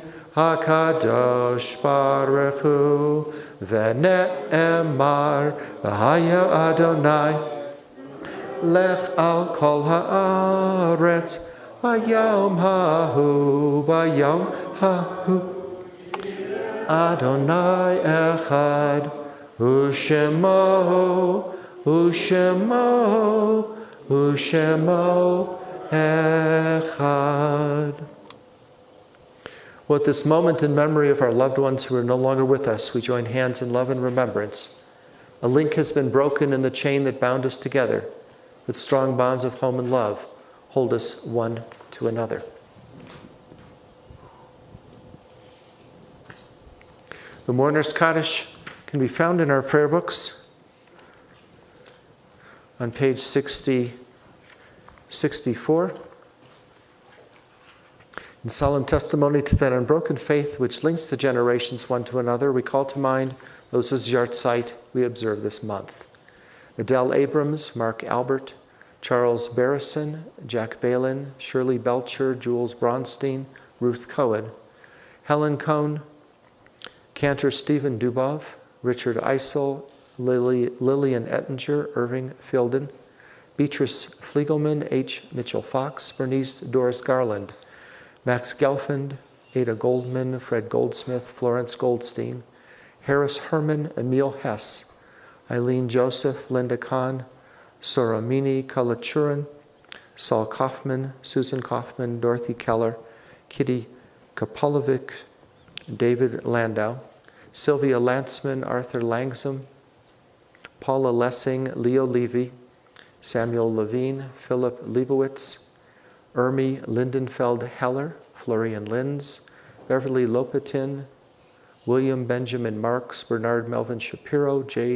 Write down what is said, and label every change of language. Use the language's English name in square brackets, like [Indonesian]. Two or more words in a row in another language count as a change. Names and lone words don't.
[Hebrew] הקדוש ברוך הוא ונאמר והיה אדוני לך על כל הארץ ויום ההוא אדוני אחד ושמו אחד. [English] Well, at this moment in memory of our loved ones who are no longer with us, we join hands in love and remembrance. A link has been broken in the chain that bound us together, with strong bonds of home and love hold us one to another. The Mourner's Kaddish can be found in our prayer books on page 64. In solemn testimony to that unbroken faith which links the generations one to another, we call to mind those whose yahrzeit we observe this month. Adele Abrams, Mark Albert, Charles Barrison, Jack Balin, Shirley Belcher, Jules Bronstein, Ruth Cohen, Helen Cohn, Cantor Stephen Dubov, Richard Eisel, Lillian Ettinger, Irving Fielden, Beatrice Fliegelman, H. Mitchell Fox, Bernice Doris Garland, Max Gelfand, Ada Goldman, Fred Goldsmith, Florence Goldstein, Harris Herman, Emil Hess, Eileen Joseph, Linda Kahn, Soramini Kalachuran, Saul Kaufman, Susan Kaufman, Dorothy Keller, Kitty Kopolovic, David Landau, Sylvia Lantzman, Arthur Langsam, Paula Lessing, Leo Levy, Samuel Levine, Philip Leibowitz, Ermi Lindenfeld Heller, Florian Linz, Beverly Lopatin, William Benjamin Marks, Bernard Melvin Shapiro, J.